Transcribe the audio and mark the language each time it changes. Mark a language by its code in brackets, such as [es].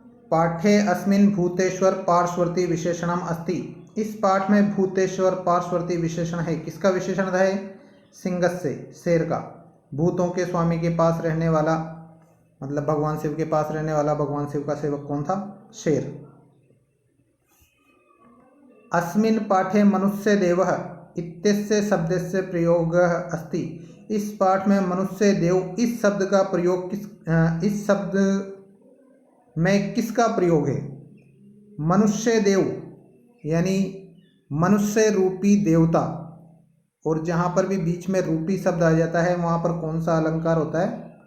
[sa] पाठे अस्मिन् भूतेश्वर पार्श्वर्ती विशेषणम अस्ति। [hi] इस पाठ में भूतेश्वर पार्श्वर्ती विशेषण है। किसका विशेषण है? सिंहस्य, शेर का। भूतों के स्वामी के पास रहने वाला, मतलब भगवान शिव के पास रहने वाला भगवान शिव का सेवक कौन था? शेर। [sa] अस्मिन् पाठे मनुष्य देवः इत्यस्य शब्दस्य प्रयोगः अस्ति। [hi] इस पाठ में मनुष्य देव इस शब्द का प्रयोग इस शब्द में किसका प्रयोग है? मनुष्य देव यानी मनुष्य रूपी देवता। और जहाँ पर भी बीच में रूपी शब्द आ जाता है वहाँ पर कौन सा अलंकार होता है?